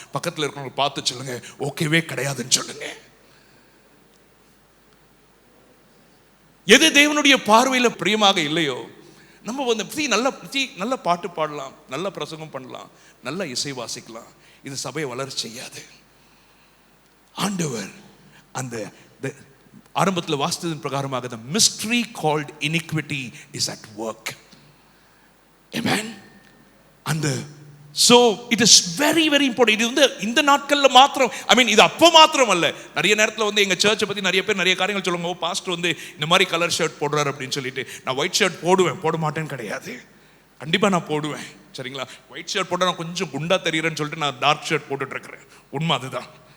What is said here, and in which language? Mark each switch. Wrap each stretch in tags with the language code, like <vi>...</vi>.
<ta>பக்கத்தில் இருக்கிறவங்க பார்த்து சொல்லுங்க, ஓகேவே கிடையாதுன்னு சொல்லுங்க. எது தேவனுடைய பார்வையில் பிரியமாக இல்லையோ நம்ம வந்து நல்ல பாட்டு பாடலாம், நல்ல பிரசங்கம் பண்ணலாம், நல்ல இசை வாசிக்கலாம், இது சபையை வளர செய்யாது. ஆண்டவர் அந்த ஆரம்பத்தில் வாசித்ததன் பிரகாரமாக</ta> <en>the mystery called iniquity is at work. Amen. And so it is very very important.</en> <ta>இது வந்து இந்த நாட்கள்ல மாத்திரம், இது அப்போ மாத்திரம் அல்ல. நிறைய நேரத்தில் வந்து எங்க சர்ச்சை பத்தி நிறைய பேர் நிறைய காரியங்கள் சொல்லுவாங்க, பாஸ்டர் வந்து இந்த மாதிரி கலர் ஷர்ட் போடுறாரு அப்படின்னு சொல்லிட்டு. நான் ஒயிட் ஷர்ட் போட மாட்டேன்னு கிடையாது, கண்டிப்பா நான் போடுவேன். சரிங்களா, ஒயிட் ஷர்ட் போட்டால் நான் கொஞ்சம் குண்டா தெரியுறேன்னு சொல்லிட்டு நான் டார்க் ஷர்ட் போட்டுட்டு இருக்கிறேன், உண்மை அதுதான்.</ta>